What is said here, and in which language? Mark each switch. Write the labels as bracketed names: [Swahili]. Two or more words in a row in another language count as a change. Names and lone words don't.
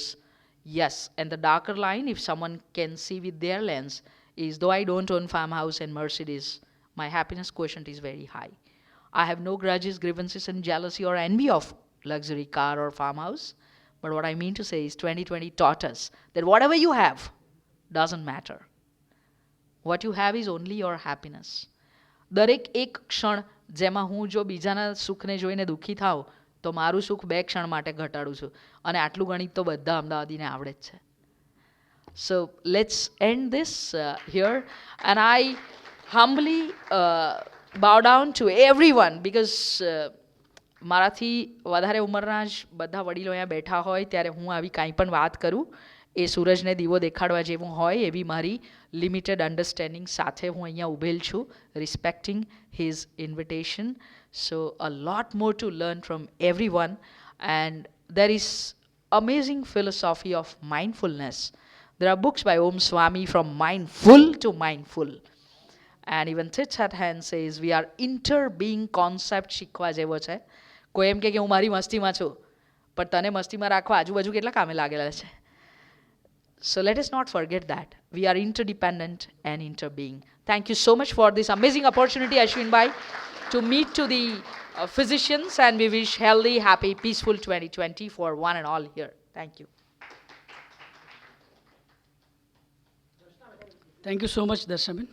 [English] Yes, and the darker line, if someone can see with their lens, is though I don't own farmhouse and Mercedes, my happiness quotient is very high. I have no grudges, grievances, and jealousy or envy of luxury car or farmhouse. But what I mean to say is 2020 taught us that whatever you have doesn't matter. What you have is only your happiness. [Gujarati] દરેક એક ક્ષણ જેમાં હું જો બીજાના સુખને જોઈને દુઃખી થાઉં તો મારું સુખ 2 ક્ષણ માટે ઘટાડું છું, અને આટલું ગણિત તો બધા અમદાવાદીને આવડે જ છે. [English] So let's end this here, and I humbly bow down to everyone, because [Gujarati] મારાથી વધારે ઉંમરના જ બધા વડીલો અહીંયા બેઠા હોય ત્યારે હું આવી કાંઈ પણ વાત કરું એ સૂરજને દીવો દેખાડવા જેવું હોય એવી મારી [English] limited understanding [Gujarati] સાથે હું અહીંયા ઊભેલ છું, [English] respecting his invitation. so a lot more to learn from every one, and there is amazing philosophy of mindfulness. There are books by Om Swami, from mindful to mindful. And even Thich Nhat Hanh says we are interbeing concept [Gujarati] શીખવા જેવો છે. કોઈ એમ કે હું મારી મસ્તીમાં છું, પણ તને મસ્તીમાં રાખવા આજુબાજુ કેટલા કામે લાગેલા છે. [English] So let us not forget that we are interdependent and interbeing. Thank you so much for this amazing opportunity, Ashwin Bhai, to meet to the physicians, and we wish healthy, happy, peaceful 2020 for one and all here. Thank you. Thank you so much, Darshaben.